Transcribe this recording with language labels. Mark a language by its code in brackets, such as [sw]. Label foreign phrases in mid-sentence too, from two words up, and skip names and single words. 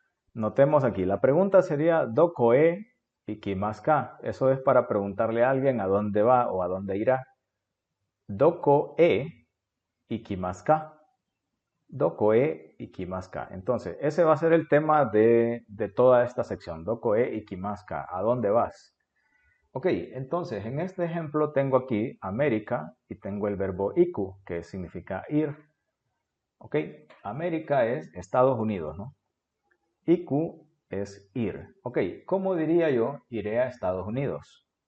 [es] Notemos aquí, la pregunta sería [ja] どこへ行きます. [es] Eso es para preguntarle a alguien a dónde va o a dónde irá. [ja] どこへ行きます. どこへ行きます. [es] Entonces, ese va a ser el tema de toda esta sección. [ja] どこへ行きます. [es] ¿A dónde vas? Ok, entonces en este ejemplo tengo aquí América y tengo el verbo iku, que significa ir. Ok, América es Estados Unidos, ¿no? Iku es ir. Ok, ¿cómo diría yo iré a Estados Unidos?